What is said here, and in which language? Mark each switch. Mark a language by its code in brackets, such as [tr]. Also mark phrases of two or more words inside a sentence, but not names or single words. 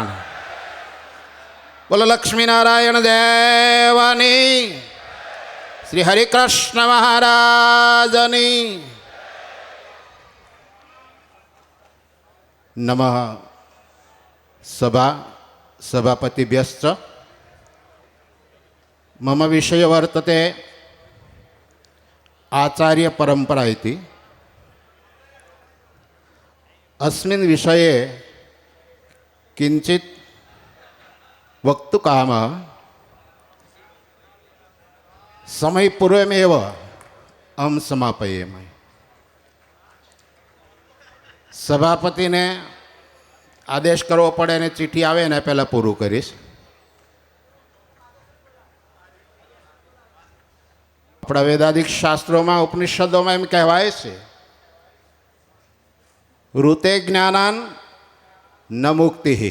[gu] બોલો લક્ષ્મીનારાયણ દેવાની, શ્રી હરિકૃષ્ણ મહારાજની. નમઃ. [sa] સભાપતિભ્યશ્ચ મમ વિષય વર્તતે આચાર્ય પરંપરા ઇતિ. अस्मिन् विषये किञ्चित् वक्तुकामः. समयपूर्वमेव अहं समापयेमि. [gu] સભાપતિને આદેશ કરવો પડે અને ચીઠી આવે ને પહેલાં પૂરું કરીશ. આપણા વેદાદિક શાસ્ત્રોમાં ઉપનિષદોમાં એમ કહેવાય છે, [sa] ઋતે જ્ઞાનાન ન મુક્તિ.